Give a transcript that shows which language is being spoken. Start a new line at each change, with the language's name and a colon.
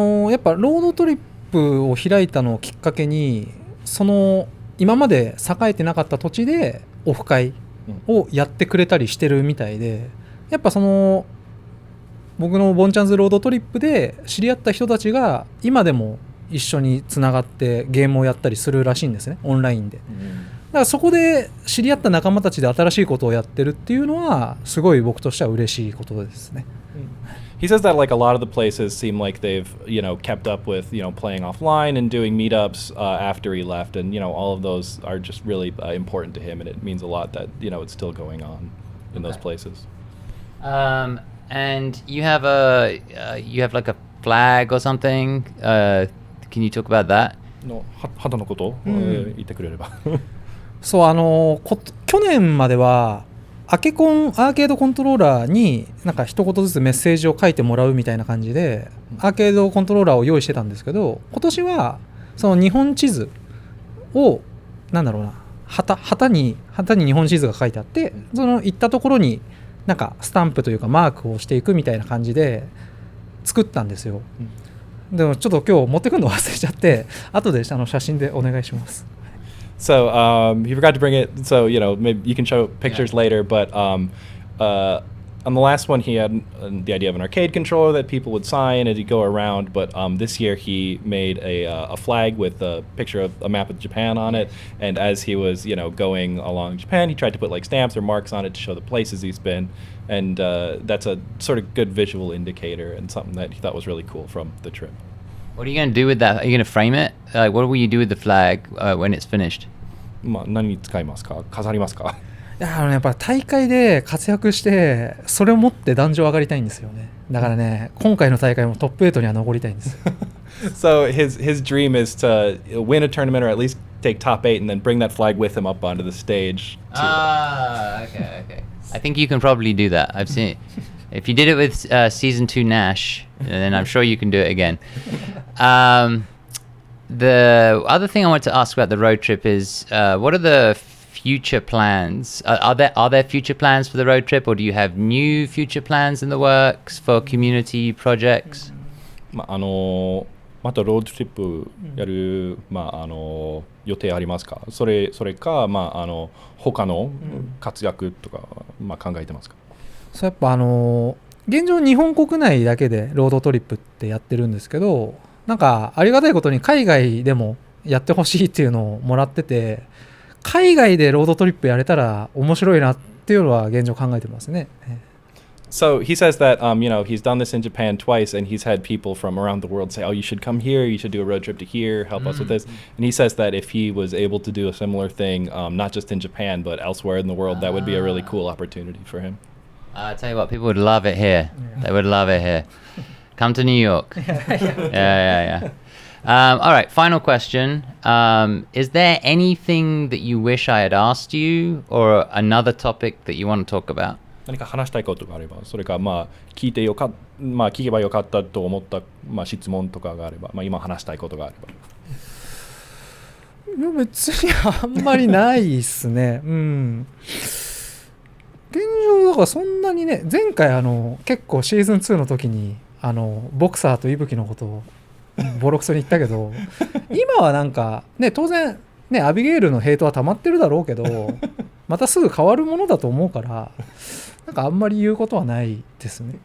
Japanese: やっぱロードトリップを開いたのをきっかけに、その今まで栄えてなかった土地でオフ会をやってくれたりしてるみたいで、やっぱその僕のボンチャンズロードトリップで知り合った人たちが今でも一緒につながってゲームをやったりするらしいんですね、オンラインで。だからそこで知り合った仲間たちで新しいことをやってるっていうのはすごい僕としては嬉しいことですね。
English: He says that like a lot of the places seem like they've, you know, kept up with, you know, playing offline and doing meetups after he left, and you know, all of those are just really important to him, and it means a lot that, you know, it's still going on in those places. And you have like a flag or something. Can you talk about that?
Japanese: の肌のことを言ってくれれば。そう去年まではアーケードコントローラーになんか一言ずつメッセージを書いてもらうみたいな感じでアーケードコントローラーを用意してたんですけど、今年はその日本地図をなんだろうな、旗に日本地図が書いてあって、その行ったところになんかスタンプというかマークをしていくみたいな感じで作ったんですよ。でもちょっと今日持ってくるの忘れちゃって、後で写真でお願いします。
English: So he forgot to bring it. So you know, maybe you can show pictures later. But on the last one, he had the idea of an arcade controller that people would sign as you go around. But this year, he made a flag with a picture of a map of Japan on it. And as he was, you know, going along Japan, he tried to put like stamps or marks on it to show the places he's been. And that's a sort of good visual indicator and something that he thought was really cool from the trip. What are you going to do with that? Are you going to frame it? What will you do with the flag when it's finished?
Japanese: 何に使いますか？飾りますか？いややっぱ大会で活躍してそれを持って壇上上がりたいんですよね。だからね、今回の大会もトップ8には残りたいんです。
English: So his dream is to win a tournament or at least take top 8 and then bring that flag with him up onto the stage. Okay. I think you can probably do that. I've seen it. If you did it with season 2 Nash, then I'm sure you can do it again. The other thing I want to ask about the road trip is, what are the future plans? Are there future plans for the road trip, or do you have new future plans in the works for community projects?
Japanese: またロードトリップやる、予定ありますか？それか、他の活躍とか、考えてますか？そうやっぱ現状日本国内だけでロードトリップってやってるんですけど、なんかありがたいことに海外でもやってほしいっていうのをもらってて、海外でロードトリップやれたら面白いなっていうのは現状考えてますね。
English: So he says that you know, he's done this in Japan twice, and he's had people from around the world say, "Oh, you should come here. You should do a road trip to here. Help us with this." And he says that if he was able to do a similar thing, not just in Japan but elsewhere in the world, that would be a really cool opportunity for him. I tell you what, people would love it here. Yeah. They would love it here. Come to New York. Yeah. All right, final question. Is there anything that you wish I had asked you, or another topic that you want to talk about?
Japanese: 何か話したいことがあれば、それか聞けばよかったと思った、質問とかがあれば、今話したいことがあれば。いや別にあんまりないですね。現上だからそんなにね、前回結構シーズン2の時にボクサーと伊吹のことをボロクソに言ったけど今はなんかね、当然ねアビゲイルのヘイトは溜まってるだろうけどまたすぐ変わるものだと思うからなんかあんまり言うことはないですね。